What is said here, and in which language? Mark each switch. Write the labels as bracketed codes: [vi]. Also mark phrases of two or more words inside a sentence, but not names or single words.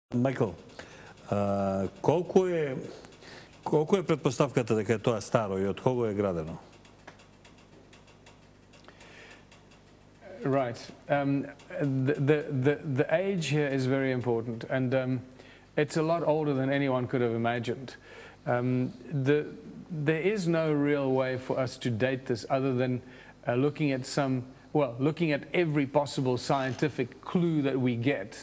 [mk] Мајкл, колку е претпоставката дека е тоа старо и од кого е градено? [en] Right. The age here is very important, and it's a lot older than anyone could have imagined. There is no real way for us to date this other than looking at every possible scientific clue that we get.